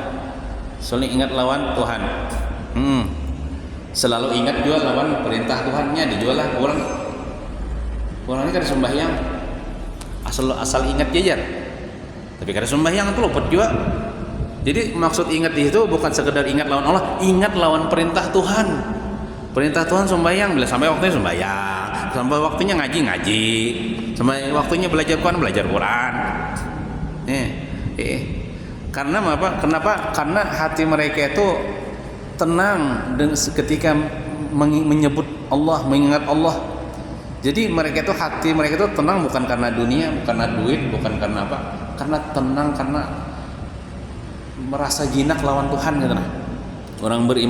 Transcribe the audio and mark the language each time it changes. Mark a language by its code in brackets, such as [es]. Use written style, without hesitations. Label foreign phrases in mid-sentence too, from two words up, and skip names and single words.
[bjn] Selalu ingat lawan Tuhan. Selalu ingat juga lawan perintah Tuhannya, dijual lah orang ini kada sembahyang asal ingat jajar, tapi kada sembahyang itu luput juga. Jadi maksud ingat itu bukan sekedar ingat lawan Allah, ingat lawan perintah Tuhan. [id] Perintah Tuhan sembahyang, bila sampai waktunya sembahyang, sampai waktunya ngaji, sampai waktunya belajar Quran. Karena apa? Kenapa? Karena hati mereka itu tenang ketika menyebut Allah, mengingat Allah. [bjn] Jadi mereka itu, hati mereka itu tenang bukan karena dunia, bukan karena duit, bukan karena apa, karena tenang, karena merasa jinak lawan Tuhan gitu nah.